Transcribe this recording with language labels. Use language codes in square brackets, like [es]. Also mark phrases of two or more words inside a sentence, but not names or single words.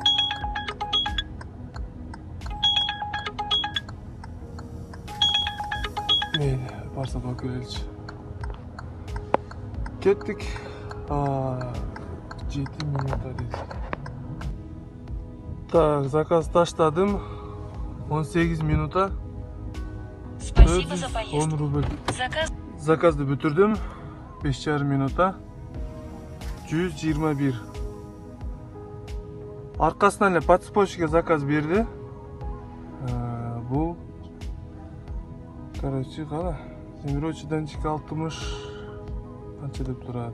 [ky] Мейли, барсак алып келеличи. Кеттик. 7 минута дейт. Так, заказ таштадым. 18 минута. [ru] Спасибо за поездку. [ky] 10 рубль. Заказды бүтүрдүм. 5,5 минута. 121. Аркасынан эле подспойщикке заказ берди. Бул короче, кана Земирочидан 60 канча деп турат.